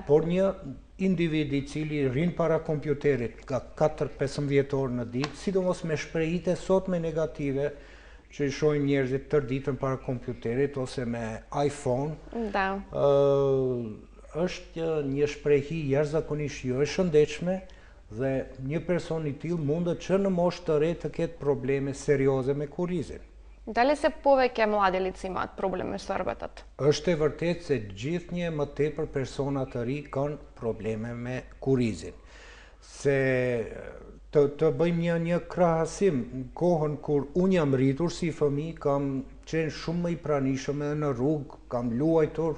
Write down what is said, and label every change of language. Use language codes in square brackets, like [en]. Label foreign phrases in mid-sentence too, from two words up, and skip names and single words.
[sq] Por një individ i cili rrin para kompjuterit ka 4-15 orë në ditë, sidomos me shprehite sot me negative, që i shohin njerëzit tërë ditën para kompjuterit ose me iPhone, [mk] Da. [sq] është një shprehje jashtëzakonisht jo e shëndetshme dhe një person i tillë mundet që në moshë të re të ketë probleme serioze me kurizin. [mk] Дали се повеќе млади лица имаат проблеми со рбетот? [sq] Është e vërtetë se gjithnjë më tepër persona të ri kanë probleme me kurizin. Se të bëjmë një krahasim, në kohën kur unë jam rritur si fëmijë, kam qenë shumë më i pranishëm edhe në rrugë, kam luajtur.